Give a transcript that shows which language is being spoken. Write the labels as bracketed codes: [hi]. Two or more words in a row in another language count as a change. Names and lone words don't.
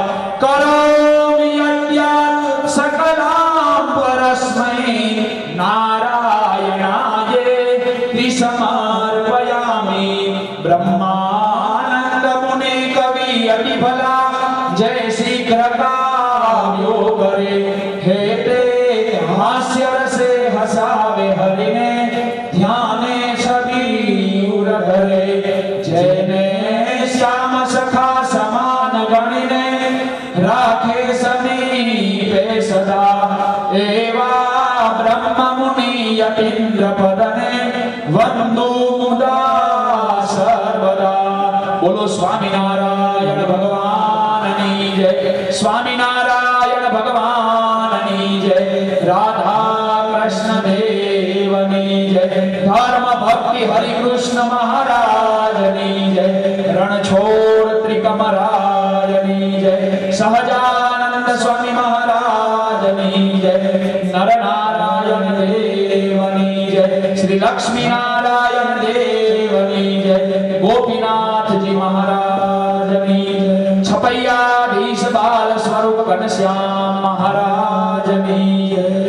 [sa] करोमि यद्यत् सकलं परस्मै नारायणायेति समर्पयामि. [gu] બ્રહ્માનંદ મુનિ કવિ અતિભલા જય શીઘ્ર કાવ્યો કરે. હેતે હાસ્ય રસે હસાવે હરિને. ધ્યાને સભી ઉર ધરે. જયને શ્યામ સખા સમાન ગણિને. રાખે સમીપે સદા. એવા બ્રહ્મ મુનિ યતીન્દ્ર પદને. વંદો મુદા સર્વદા. બોલો સ્વામી નારાયણ ભગવાન જય, સ્વામિનારાયણ ભગવાનની જય, રાધા કૃષ્ણ દેવની જય, ધર્મ ભક્તિ હરિ કૃષ્ણ મહારાજની જય, રણછોડ ત્રિકમરાજની જય, સહજાનંદ સ્વામી મહારાજની જય, નરનારાયણ દેવની જય, શ્રી લક્ષ્મી નારાયણ દેવની જય, ગોપીનાથજી મહારાજની જય, છપૈયાધીશ બાલ સ્વરૂપ ઘનશ્યામ મહારાજની જય,